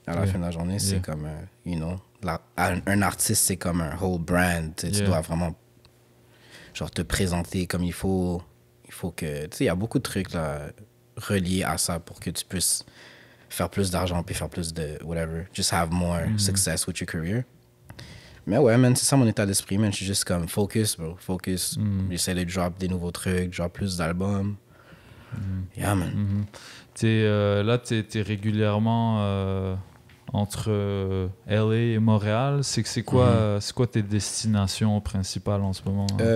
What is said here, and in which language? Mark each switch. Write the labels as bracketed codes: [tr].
[fr] À la fin de la journée, c'est comme, un artiste, c'est comme un whole brand. Tu dois vraiment genre te présenter comme il faut. Il faut que... Tu sais, il y a beaucoup de trucs là, reliés à ça pour que tu puisses faire plus d'argent puis faire plus de whatever. [en] Just have more success with your career. [fr] Mais ouais, man, c'est ça mon état d'esprit, man. Je suis juste comme focus, bro. Focus. J'essaie de drop des nouveaux trucs, drop plus d'albums. [en] Yeah, man. [fr] Là, t'es régulièrement entre LA et Montréal. C'est quoi tes destinations principales en ce moment?